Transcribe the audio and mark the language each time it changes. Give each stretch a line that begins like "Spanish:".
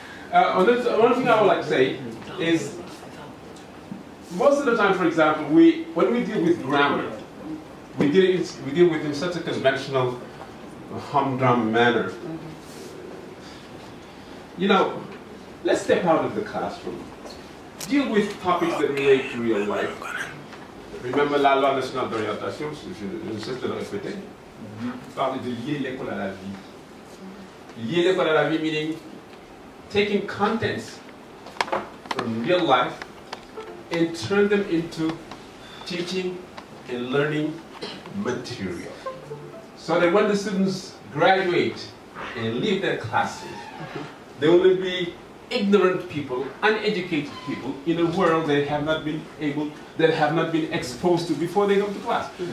English: One thing I would like to say is, most of the time, for example, when we deal with grammar, we deal with it in such a conventional, humdrum manner. You know, let's step out of the classroom. Deal with topics that relate to real life. Remember
French: la loi nationale d'orientation, je ne cesse de le répéter, parle de lier l'école à la vie. Lier l'école à la vie
English: meaning taking contents from real life and turn them into teaching and learning material. So that when the students graduate and leave their classes, they will be ignorant people, uneducated people in a world they have not been exposed to before they come to class.